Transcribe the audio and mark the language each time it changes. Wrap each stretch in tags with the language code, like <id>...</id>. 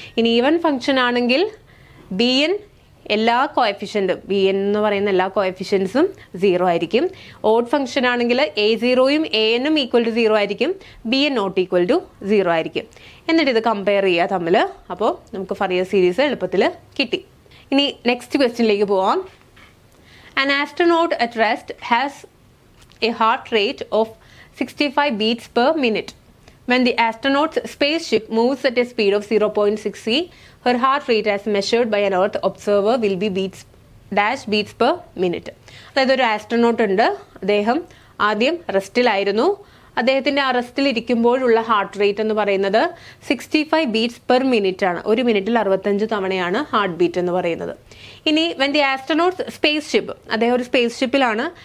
<ml>ഇനി even function ആണെങ്കിൽ bn എല്ലാ കോഎഫിഷ്യൻറ്റും bn എന്ന് പറയുന്ന എല്ലാ കോഎഫിഷ്യൻസും 0 ആയിരിക്കും. ഓഡ് ഫംഗ്ഷൻ ആണെങ്കിൽ a0യും an-ഉം ഈക്വൽ ടു 0 ആയിരിക്കും, bn നോട്ട് ഈക്വൽ ടു 0 ആയിരിക്കും. എന്നിട്ട് ഇത് കമ്പയർ ചെയ്യുക തമ്മിൽ. അപ്പോൾ നമുക്ക് ഫറിയർ സീരീസ് എളുപ്പത്തിൽ കിട്ടി. ഇനി നെക്സ്റ്റ് ക്വസ്റ്റ്യനിലേക്ക് പോവാം.</ml> <en>An astronaut at rest has a heart rate of 65 beats per minute. When the astronaut's spaceship moves at a speed of 0.6 c, her heart rate as measured by an Earth observer will be beats per minute.</en> <ml>അതായത് ഒരു astronaut ഉണ്ട്, അദ്ദേഹം ആദ്യം റെസ്റ്റിലായിരുന്നു. അദ്ദേഹത്തിന്റെ ആ റെസ്റ്റിൽ ഇരിക്കുമ്പോഴുള്ള heart rate എന്ന് പറയുന്നത് 65 beats per minute ആണ്. ഒരു മിനിറ്റിൽ 65 തവണയാണ് ഹാർട്ട് ബീറ്റ് എന്ന് പറയുന്നത്. ഇനി</ml> <en>when the astronauts space ship,</en> <ml>അദ്ദേഹം ഒരു സ്പേസ് ഷിപ്പിലാണ്.</ml>